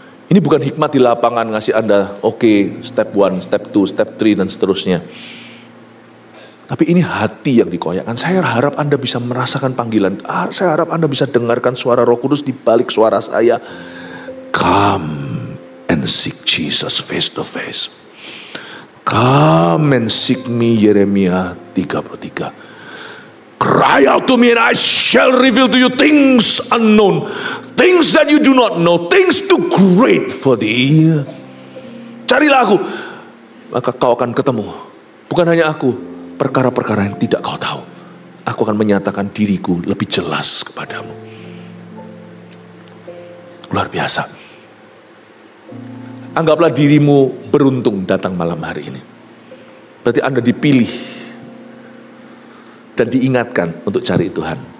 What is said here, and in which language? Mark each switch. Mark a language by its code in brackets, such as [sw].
[id] Ini bukan hikmat di lapangan ngasih Anda, oke, step 1, step 2, step 3, dan seterusnya. Tapi ini hati yang dikoyakkan. Saya harap Anda bisa merasakan panggilan. Saya harap Anda bisa dengarkan suara Roh Kudus di balik suara saya. [en] Come and seek Jesus face to face. Come and seek me, Yeremia 33. Cry out to me and I shall reveal to you things unknown. Things that you do not know. Things too great for thee. [id] Carilah aku, maka kau akan ketemu. Bukan hanya aku, perkara-perkara yang tidak kau tahu. Aku akan menyatakan diriku lebih jelas kepadamu. Luar biasa. Anggaplah dirimu beruntung datang malam hari ini. Berarti Anda dipilih dan diingatkan untuk cari Tuhan.